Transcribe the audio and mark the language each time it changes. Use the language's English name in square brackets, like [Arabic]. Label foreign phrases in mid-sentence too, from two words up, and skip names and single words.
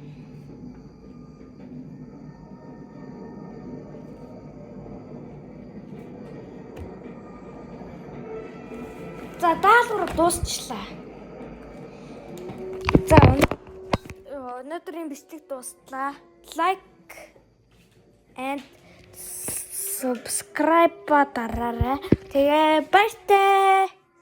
[Mongolian] За даалгавар дуусчлаа. За өнөөдрийн бичлэг дуустлаа. [English] Like and subscribe [Mongolian] дараарай. Тэгээ баяртай.